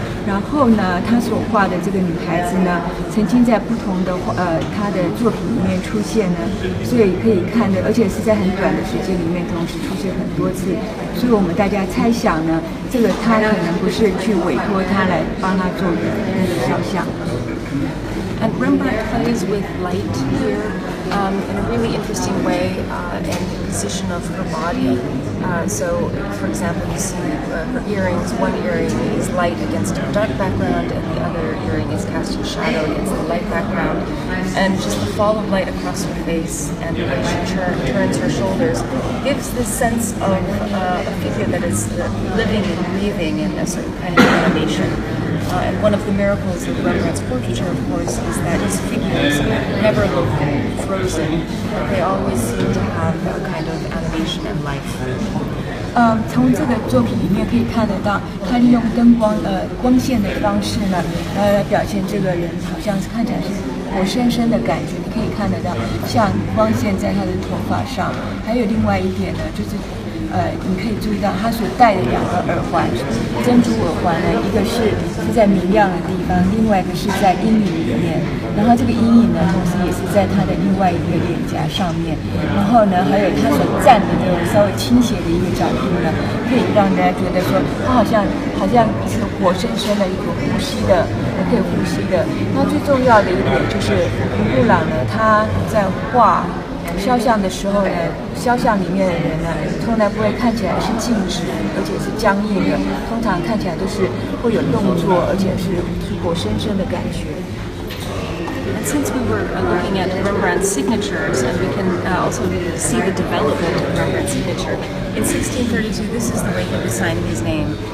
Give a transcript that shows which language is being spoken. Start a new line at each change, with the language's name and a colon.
Chinese: 然后呢，他所画的这个女孩子呢，曾经在不同的他的作品里面出现呢，所以可以看的，而且是在很短的时间里面同时出现很多次。所以我们大家猜想呢，这个他可能不是去委托他来帮他做的那个肖像。
English: And Rembrandt plays with light here in a really interesting way and the position of her body. So, for example, you see her earrings. One earring is light against a dark background, and the other earring is casting shadow against the light background. And just the fall of light across her face and the way she turns her shoulders gives this sense of a figure that is living and breathing in a certain kind of animation. And one of the miracles of Rembrandt's portraiture, of course, is that his figures never look frozen. They always seem to have a kind of animation and life.
Chinese: 从这个作品里面可以看得到，他利用灯光光线的方式呢，来表现这个人好像是看起来是活生生的感觉。你可以看得到，像光线在他的头发上。还有另外一点呢，就是你可以注意到他所戴的2个耳环，珍珠耳环呢，一个是在明亮的地方，另外一个是在阴影里面。然后这个阴影呢，同时也是在他的另外一个脸颊上面。然后呢，还有他所站的那种稍微倾斜的一个角度呢，可以让大家觉得说，他好像是活生生的一个呼吸的，可以呼吸的。那最重要的一点就是伦勃朗呢，他在画肖像的时候呢，肖像里面的人呢，从来不会看起来是静止，而且是僵硬的，通常看起来都是会有动作，而且是活生生的感觉。
English: And since we were looking at Rembrandt's signatures, and we can also see the development of Rembrandt's signature, in 1632, this is the way he was signing his name.